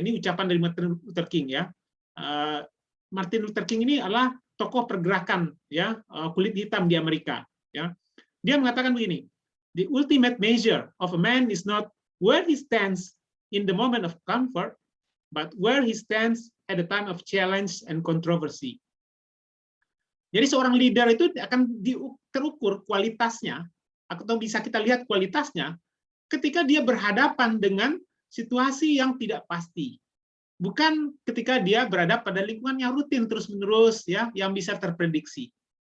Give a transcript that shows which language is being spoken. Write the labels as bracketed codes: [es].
[id] Ini ucapan dari Martin Luther King ya. Martin Luther King ini adalah tokoh pergerakan ya kulit hitam di Amerika ya. Dia mengatakan begini, [en] the ultimate measure of a man is not where he stands in the moment of comfort, but where he stands at the time of challenge and controversy. [id] Jadi seorang leader itu akan terukur kualitasnya, atau bisa kita lihat kualitasnya ketika dia berhadapan dengan situasi yang tidak pasti. Bukan ketika dia berada pada lingkungan yang rutin terus-menerus ya, yang bisa terprediksi.